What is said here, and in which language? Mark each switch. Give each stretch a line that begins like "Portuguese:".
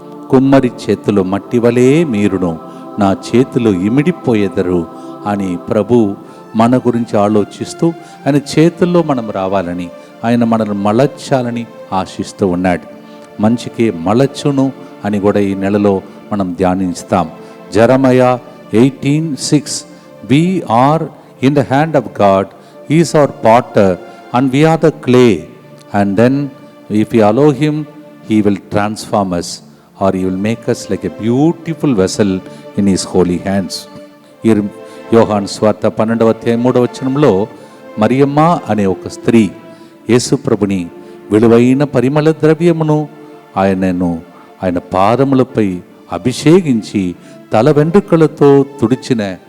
Telugu: కుమ్మరి చేతిలో మట్టి వలె మీరును నా చేతిలో ఇమిడిపోయేదరు అని ప్రభు మన గురించి ఆలోచిస్తూ ఆయన చేతుల్లో మనం రావాలని, ఆయన మనల్ని మలచాలని ఆశిస్తూ ఉన్నాడు. మంచికే మలచును అని కూడా ఈ నెలలో మనం ధ్యానిస్తాం.
English: Jeremiah 18:6 We are in the hand of God, He is our potter and we are the clay, and then if we allow Him, He will transform us or He will make us like a beautiful vessel in His holy hands.
Telugu: యోహాను సువార్త 12వ అధ్యాయం 3వ వచనంలో మరియమ్మ అనే ఒక స్త్రీ యేసు ప్రభుని విలువైన పరిమళ ద్రవ్యమును ఆయన పాదములపై అభిషేకించి తల వెంట్రుకలతో తుడిచిన